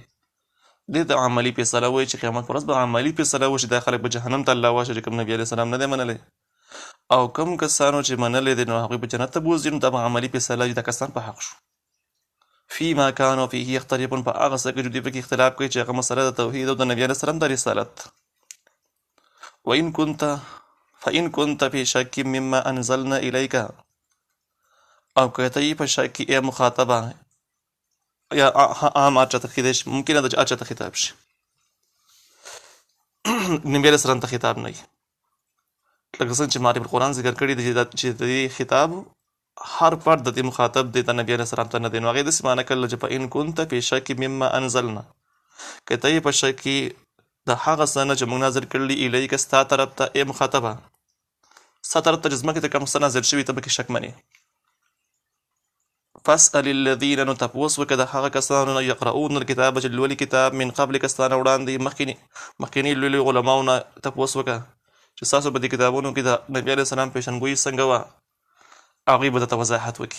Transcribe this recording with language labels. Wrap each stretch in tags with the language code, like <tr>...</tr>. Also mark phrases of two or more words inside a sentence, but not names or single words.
<ps>دې ته عملي فیصله وایي چې قیامت پر ورځ به عملي فیصله وشي دا خلک به جهنم ته الله واچوي چې کوم نبي علیه السلام نه دی منلی او کوم کسانو چې منلی دی نو هغوی به جنت ته بوځي نو دا به عملي فیصله وي دا کسان په حق شو.</ps> <ar>فیما کانوا فیه یختلفون</ar> <ps>په هغه څه کې چې دوی پکې اختلاف کوي چې هغه مسله د توحید او د نبي علیه السلام د رسالت.</ps> <ar>فإن كنت في شك مما انزلنا الیک</ar> <ps>او که ته یې په شک کې ای مخاطبه یا عام هر چاته کیدای شي ممکنه ده چې هر چاته خطاب شي نبي علیه السلام ته خطاب نه وي لکه څنګه چې معرف القرآن ذکر کړي دي چې د دې خطاب هر فرد د دې مخاطب دی د نبي علیه السلام ته نه دی. نو هغې داسې معنی کړله چې</ps> <ar>فإن كنت في شک مما انزلنا</ar> <ps>که ته یې په شک کې د هغه څه نه چې موږ نازل کړلي الیک ستا طرف ته ای مخاطبه ستا طرف ته چې ځمکې ته کوم څه نازل شوي ته پکې شک منې.</ps> <ar>فاسأل الذین</ar> <ps>نو تپوس وکړه د هغه کسانو نه</ps> <ar>یقرؤون الکتاب</ar> <ps>چې لولي کتاب</ps> <ar>من قبل</ar> <ps>ستا نه وړاندې مخکیني لولي علماو نه تپوس وکړه چې ستاسو په دې کتابونو کې د نبي علیه السلام پیشنګویي څنګه وه هغوی به درته وضاحت وکړي.</ps>